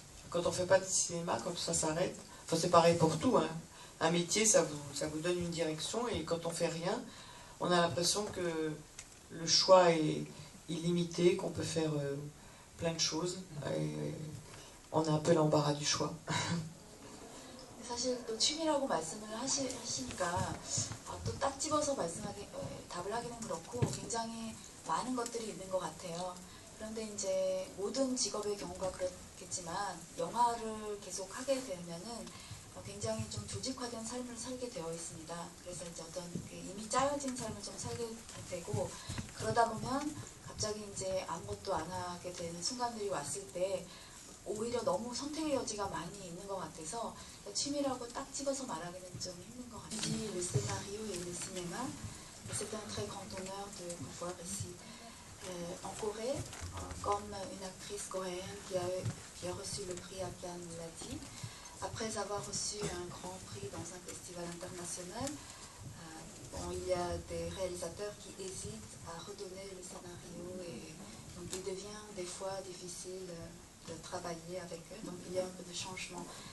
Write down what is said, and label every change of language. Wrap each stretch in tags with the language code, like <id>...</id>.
<fr>Quand on ne fait pas de cinéma, quand ça s'arrête, enfin c'est pareil pour tout, hein. Un métier, ça vous donne une direction, et quand on fait rien, on a l'impression que le choix est illimité, qu'on peut faire plein de choses, et on a un peu l'embarras du choix.</fr> <ko>사실 또 취미라고 말씀을 하시니까 또 딱 집어서 답을 하기는 그렇고, 굉장히 많은 것들이 있는 것 같아요. 그런데 이제 모든 직업의 경우가 그렇겠지만 영화를 계속 하게 되면은 굉장히 좀 조직화된 삶을 살게 되어 있습니다. 그래서 이제 어떤 이미 짜여진 삶을 좀 살게 되고, 그러다 보면 갑자기 이제 아무것도 안 하게 되는 순간들이 왔을 때 오히려 너무 선택의 여지가 많이 있는 것 같아서 취미라고 딱 집어서 말하기는 좀 힘든 것 같아요.</ko> <fr>Le scénario et le cinéma, c'est un très grand honneur de pouvoir ici en Corée, comme une actrice coréenne qui a reçu le prix à Cannes l'a dit. Après avoir reçu un grand prix dans un festival international, il y a des réalisateurs qui hésitent à redonner le scénario et donc il devient des fois difficile de travailler avec eux, donc il y a un peu de changement.</fr>